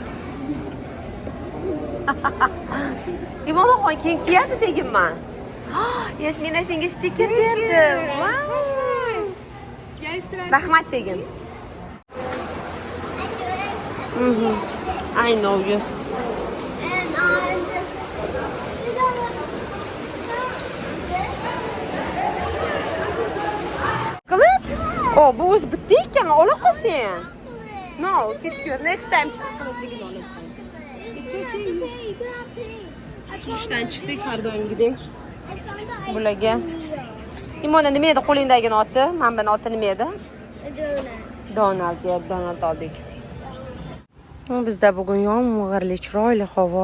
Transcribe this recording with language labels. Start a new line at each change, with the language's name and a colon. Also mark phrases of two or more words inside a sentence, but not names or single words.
Uzbek: Imona xo'y, keyin kiyadi deganman. Yasmina senga stiker berdi. Rahmat degin.
English: I know you.
Uzbek: Qilit? Bu o'zi bitta ekanmi? Ola qolsin.
English: No, next time
Uzbek: chiqib olasan.
English: It's okay.
Uzbek: Sushdan chiqdik har doimgidek. Bularga. Imona, nima edi qo'lingdagini oti? Men buni oti nima edi? Donald. Donald oldik. Bizda bugun yomg'irli, chiroyli havo.